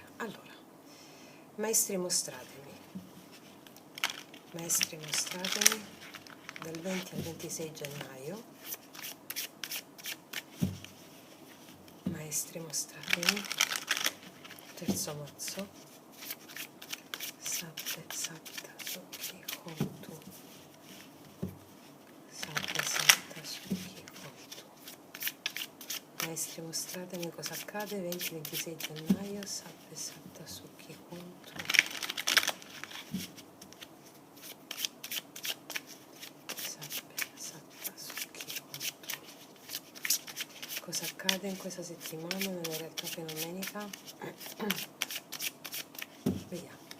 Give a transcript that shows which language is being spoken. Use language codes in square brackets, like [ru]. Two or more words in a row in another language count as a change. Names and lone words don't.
[it] Allora, maestri mostratemi dal 20 al 26 gennaio, maestri mostratemi, terzo mazzo, satte, satta, sukhi, hontu, satte, satta, sukhi, hontu. Maestri mostratemi cosa accade 20-26 gennaio, satte, satta, sukhi, hontu. Cosa accade in questa settimana nella realtà fenomenica? Vediamo.